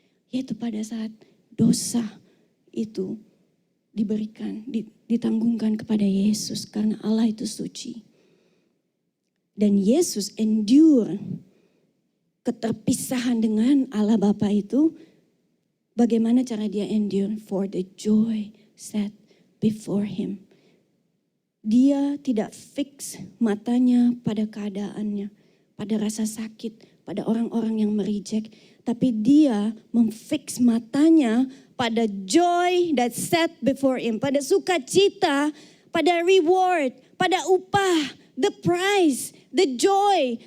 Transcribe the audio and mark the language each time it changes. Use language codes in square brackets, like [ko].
[id] Yaitu pada saat dosa itu diberikan, ditanggungkan kepada Yesus karena Allah itu suci. Dan Yesus endure keterpisahan dengan Allah Bapa itu. Bagaimana cara dia endure? [en] For the joy set before him. [id] Dia tidak fix matanya pada keadaannya, pada rasa sakit, pada orang-orang yang mereject. Tapi dia memfix matanya pada [en] joy that set before him. [id] Pada sukacita, pada reward, pada upah, [en] the prize, the joy.